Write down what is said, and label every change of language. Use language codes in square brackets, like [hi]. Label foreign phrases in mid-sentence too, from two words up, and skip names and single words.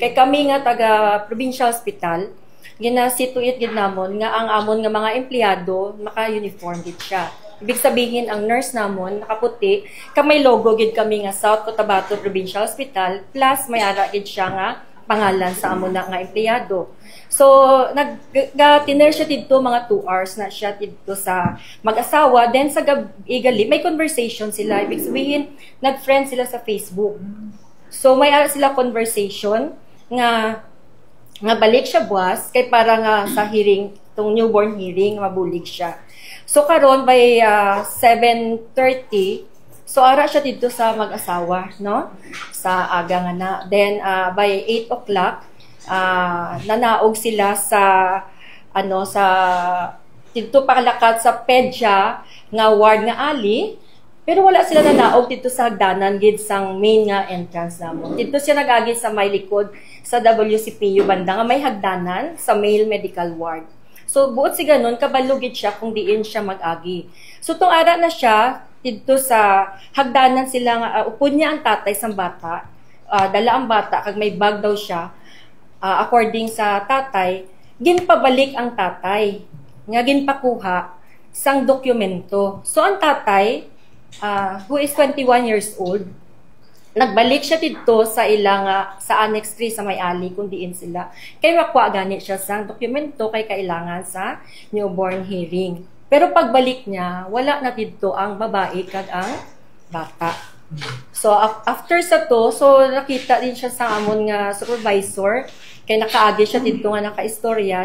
[hil] Kay kami nga taga Provincial Hospital, ginasituit gid namon nga ang amon nga mga empleyado, naka-uniform gid siya. [tl] Ibig sabihin, [hil] ang nurse namon, nakaputi, kamay logo gid kami nga South Cotabato Provincial Hospital, plus may ara gid siya nga pangalan sa amon na nga empleyado. So, nag-tiner siya dito mga 2 hours na siya dito sa mag-asawa. Then sa gabi, may conversation sila. [tl] Ibig sabihin, [hil] nag-friend sila sa Facebook. So, may ara sila conversation nga balik siya buwas, kay para nga sa hearing, itong [en] newborn hearing, [hil] mabulig siya. So karon by 7:30, so ara siya dito sa mag-asawa, no? Sa aga nga na. [en] Then by 8 o'clock, [hil] nanaog sila sa sa dito pakalakat sa PEDYA nga ward nga ali. Pero wala sila nanaog dito sa hagdanan gid sang main nga entrance namo. Dito siya nagagi sa may likod sa WCPU banda nga may hagdanan sa male medical ward. So, buot si ganon, kabalugid siya kung diin siya mag-agi. So, tong ara na siya, dito sa hagdanan sila nga, upod niya ang tatay sa bata, dala ang bata, kag may bag daw siya, according sa tatay, ginpabalik ang tatay, nga ginpakuha sang dokumento. So, ang tatay, [en] who is 21 years old, [hil] nagbalik siya dito sa ilang sa Annex 3 sa may ali kung diin sila. Kay makuha gani siya sang dokumento kay kailangan sa [en] newborn hearing. [hil] Pero pagbalik niya, wala na dito ang babae kag ang bata. So after sa to, so nakita din siya sa amon nga supervisor kay nakaagi siya dito nga nakaistorya.